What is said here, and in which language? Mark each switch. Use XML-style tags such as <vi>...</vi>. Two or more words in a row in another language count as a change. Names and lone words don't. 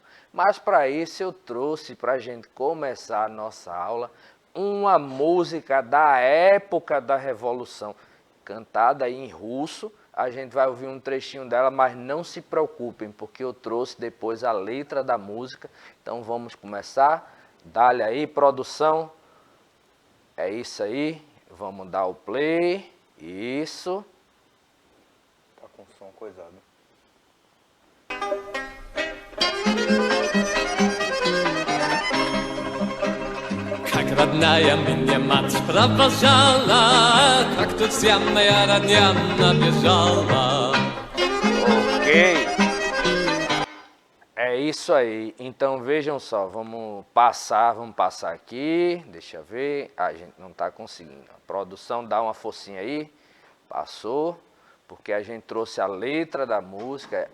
<pt>Mas para isso eu trouxe para a gente começar a nossa aula uma música da época da Revolução, cantada em russo, a gente vai ouvir um trechinho dela, mas não se preocupem, porque eu trouxe depois a letra da música. Então vamos começar. Dá-lhe aí, produção. É isso aí. Vamos dar o play. Isso. Tá com som coisado.</pt> <ru>Как родная меня мать провожала, как тут вся моя родня набежала.</ru> <pt>Ok. É isso aí. Então vejam só, vamos passar aqui. Deixa eu ver. A gente não está conseguindo. A produção dá uma forcinha aí. Passou, porque a gente trouxe a letra da música.</pt>